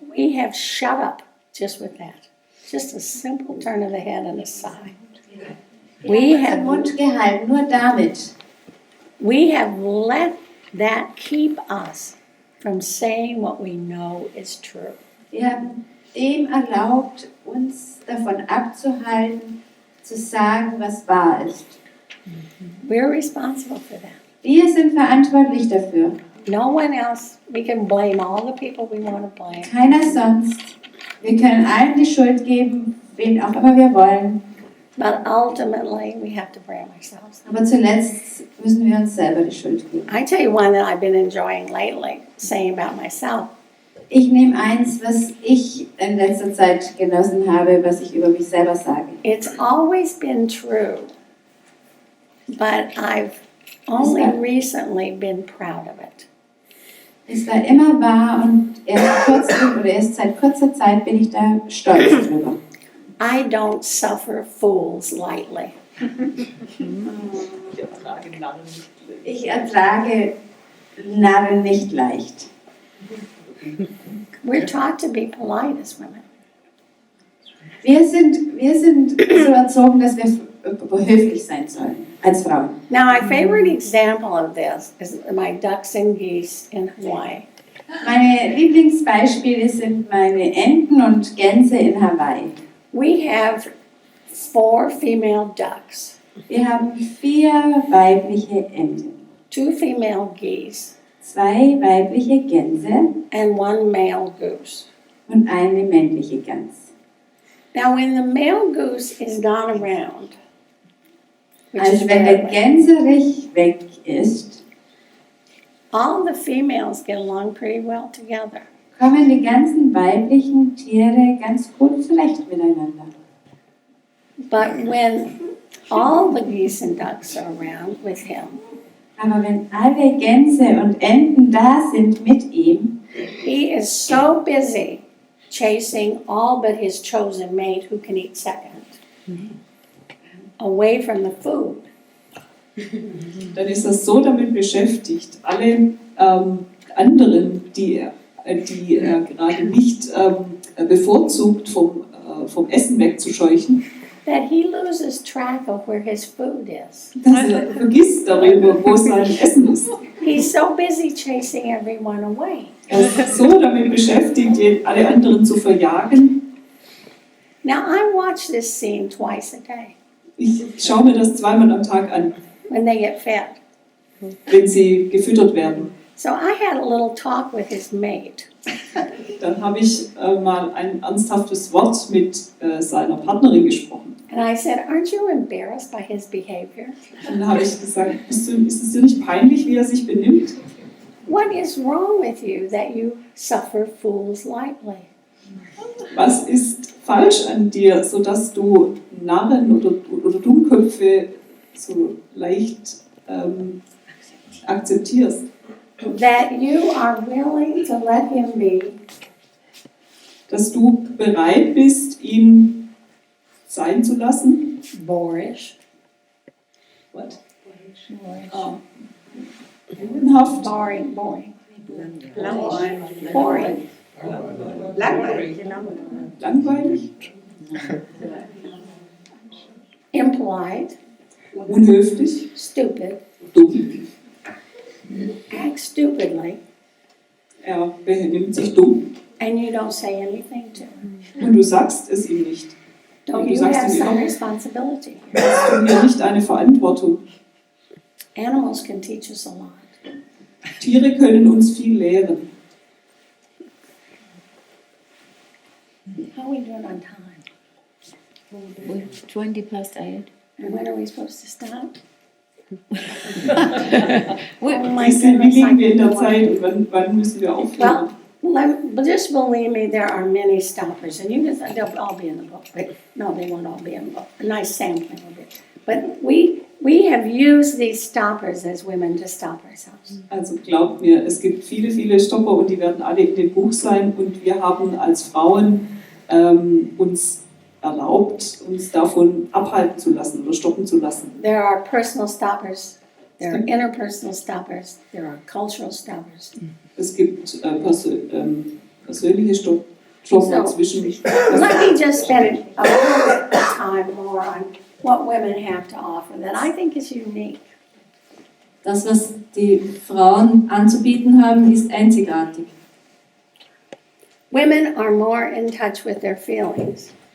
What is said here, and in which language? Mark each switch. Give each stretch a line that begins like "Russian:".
English: We have shut up just with that. Just a simple turn of the head and a sigh. We
German: Den
English: have,
German: Mund gehalten, nur damit.
English: we have let that keep us from saying what we know is true.
German: Wir haben dem erlaubt, uns davon abzuhalten, zu sagen, was wahr ist.
English: We're responsible for that.
German: Wir sind verantwortlich dafür.
English: No one else. We can blame all the people we want to blame.
German: Keiner sonst. Wir können allen die Schuld geben, wen auch immer wir wollen.
English: But ultimately, we have to blame ourselves.
German: Aber zuletzt müssen wir uns selber die Schuld geben.
English: I tell you one that I've been enjoying lately, saying about myself.
German: Ich nehme eins, was ich in letzter Zeit genossen habe, was ich über mich selber sage.
English: It's always been true, but I've only recently been proud of it.
German: Es war immer wahr und erst seit kurzer Zeit bin ich da stolz drüber.
English: I don't suffer fools lightly.
German: Ich ertrage Ich ertrage Narren nicht. Narren nicht leicht.
English: We're taught to be polite as women.
German: Wir sind so erzogen, dass wir höflich sein sollen, als Frauen.
English: Now, my favorite example of this is my ducks and geese in Hawaii.
German: Meine Lieblingsbeispiele sind meine Enten und Gänse in Hawaii.
English: We have 4 female ducks,
German: Wir haben 4 weibliche Enten,
English: 2 female geese,
German: 2 weibliche Gänse
English: and 1 male goose.
German: und eine männliche Gans.
English: Now, when the male goose is not around, which is
German: Also wenn der
English: rarely,
German: Gänserich weg ist,
English: all the females get along pretty well together.
German: kommen die ganzen weiblichen Tiere ganz gut zurecht miteinander.
English: But when all the geese and ducks are around with him,
German: Aber wenn alle Gänse und Enten da sind mit ihm,
English: he is so busy chasing all but his chosen mate who can eat second, away from the food.
German: Dann ist er so damit beschäftigt, alle anderen, die er gerade nicht bevorzugt, vom Essen wegzuscheuchen,
English: That he loses track of where his food is.
German: dass er vergisst darüber, wo sein Essen ist.
English: He's so busy chasing everyone away.
German: Er ist so damit beschäftigt, alle anderen zu verjagen.
English: Now, I watch this scene twice a day
German: Ich schaue mir das 2-mal am Tag an,
English: when they get fed.
German: wenn sie gefüttert werden.
English: So I had a little talk with his mate.
German: Dann habe ich mal ein ernsthaftes Wort mit seiner Partnerin gesprochen.
English: And I said, aren't you embarrassed by his behavior?
German: Und dann habe ich gesagt, ist es dir nicht peinlich, wie er sich benimmt?
English: What is wrong with you that you suffer fools lightly?
German: Was ist falsch an dir, sodass du Narren oder Dummköpfe so leicht akzeptierst?
English: That you are willing to let him be
German: Dass du bereit bist, ihn sein zu lassen?
English: boorish, What? boorish,
German: Bodenhaft,
English: boring, boring,
German: langweilig,
English: impolite,
German: unhöflich,
English: stupid,
German: dumm.
English: act stupidly,
German: Er benimmt sich dumm
English: and you don't say anything to him.
German: und du sagst es ihm nicht.
English: Don't
German: Du
English: you
German: sagst
English: have
German: ihm
English: some
German: immer,
English: responsibility?
German: hast du hier nicht eine Verantwortung.
English: Animals can teach us a lot.
German: Tiere können uns viel lehren.
English: How are we doing on time? 20 past 8. And when are we supposed to stop? We- Oh my
German: Wie
English: goodness, I
German: liegen wir in der
English: can go
German: Zeit
English: on.
German: und wann müssen wir aufhören?
English: Well, just believe me, there are many stoppers, and you can, they'll all be in the book, but no, they won't all be in the book. A nice sampling of it. But we have used these stoppers as women to stop ourselves.
German: Also glaubt mir, es gibt viele, viele Stopper und die werden alle in dem Buch sein und wir haben als Frauen uns erlaubt, uns davon abhalten zu lassen oder stoppen zu lassen.
English: There are personal stoppers, there are interpersonal stoppers, there are cultural stoppers.
German: Es gibt persönliche Stopper zwischen.
English: Let me just spend a little bit of time more on what women have to offer that I think is unique.
German: Das, was die Frauen anzubieten haben, ist einzigartig.
English: Women are more in touch with their feelings